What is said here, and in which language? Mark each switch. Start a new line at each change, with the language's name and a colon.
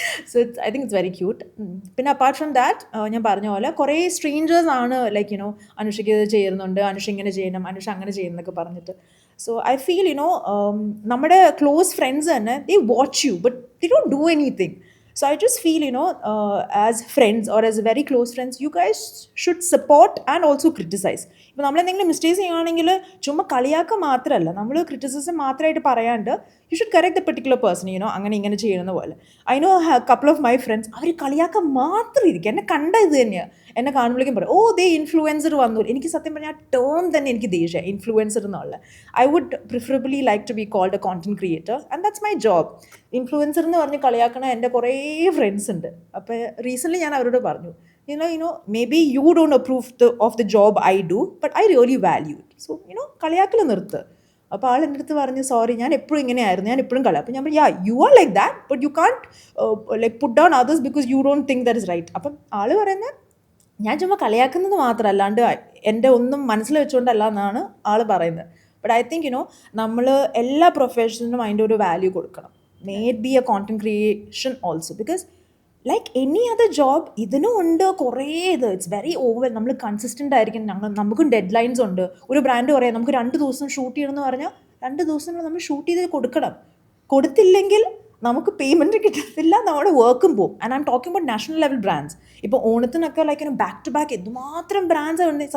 English: So I think it's very cute.
Malayalam: പിന്നെ
English: apart from that
Malayalam: ഞാൻ പറഞ്ഞ പോലെ കുറേ സ്ട്രേഞ്ചേഴ്സ് ആണ് ലൈക്ക് അനുഷയ്ക്ക് ഇത് ചെയ്യുന്നുണ്ട്, അനുഷ ഇങ്ങനെ ചെയ്യണം, അനുഷ അങ്ങനെ ചെയ്യണം എന്നൊക്കെ പറഞ്ഞിട്ട്.
English: so I feel
Malayalam: നമ്മുടെ ക്ലോസ് ഫ്രണ്ട്സ് തന്നെ
English: They watch you but they don't do anything. So I just feel, as friends or as very close friends, you guys should support and also criticize.
Malayalam: ഇപ്പോൾ നമ്മളെന്തെങ്കിലും mistakes ചെയ്യുകയാണെങ്കിൽ ചുമ്മാ കളിയാക്കുക മാത്രമല്ല, നമ്മൾ criticism മാത്രമായിട്ട് പറയാണ്ട്
English: you should correct the particular person,
Malayalam: അങ്ങനെ ഇങ്ങനെ ചെയ്യണമെന്ന് പോലെ.
English: I know couple of my friends,
Malayalam: അവർ കളിയാക്കാൻ മാത്രം ഇരിക്കും. എന്നെ കണ്ട ഇത് തന്നെയാണ്, എന്നെ കാണുമ്പോഴേക്കും പറയും ഓ ദേ ഇൻഫ്ലുവൻസർ വന്നു. എനിക്ക് സത്യം പറഞ്ഞാൽ ആ ടേം തന്നെ എനിക്ക് ദേഷ്യം, ഇൻഫ്ലുവൻസർ എന്നുള്ള.
English: I would preferably like to be called a content creator and that's my job.
Malayalam: Influencer എന്ന് പറഞ്ഞ് കളിയാക്കണ എൻ്റെ കുറേ ഫ്രണ്ട്സ് ഉണ്ട്. അപ്പോൾ റീസെൻ്റ്ലി ഞാൻ അവരോട് പറഞ്ഞു,
English: maybe you don't approve of the job I do, but I really value it.
Malayalam: So, കളിയാക്കൽ നിർത്ത്. അപ്പോൾ ആൾ എൻ്റെ അടുത്ത് പറഞ്ഞു സോറി, ഞാൻ എപ്പോഴും ഇങ്ങനെയായിരുന്നു, ഞാൻ എപ്പോഴും കളി. അപ്പോൾ ഞാൻ പറഞ്ഞു
English: You are like that but you can't like put down others because you don't think that is right.
Malayalam: അപ്പം ആൾ പറയുന്നത് ഞാൻ ചുമ്മാ കളിയാക്കുന്നത് മാത്രം, അല്ലാണ്ട് എൻ്റെ ഒന്നും മനസ്സിൽ വെച്ചുകൊണ്ടല്ല എന്നാണ് ആൾ പറയുന്നത്.
English: but I think
Malayalam: നമ്മൾ എല്ലാ പ്രൊഫഷനും അതിൻ്റെ ഒരു വാല്യൂ കൊടുക്കണം.
English: May it be a content creation also, because like any other job
Malayalam: ഇതിനും ഉണ്ട് കുറേ ഇത്.
English: It's very over.
Malayalam: നമ്മൾ കൺസിസ്റ്റൻ്റ് ആയിരിക്കും. നമുക്കും ഡെഡ് ലൈൻസ് ഉണ്ട്. ഒരു ബ്രാൻഡ് പറയാം നമുക്ക് 2 ദിവസം ഷൂട്ട് ചെയ്യണമെന്ന് പറഞ്ഞാൽ 2 ദിവസം നമ്മൾ ഷൂട്ട് ചെയ്ത് കൊടുക്കണം. കൊടുത്തില്ലെങ്കിൽ നമുക്ക് പേയ്മെൻറ്റ് കിട്ടത്തില്ല, നമ്മുടെ വർക്കും പോകും.
English: And I'm talking about national level brands.
Malayalam: ഇപ്പോൾ ഓണത്തിനൊക്കെ ലൈക്ക് ബാക്ക് ടു ബാക്ക് എന്തുമാത്രം ബ്രാൻഡ്സ് ഉണ്ട്.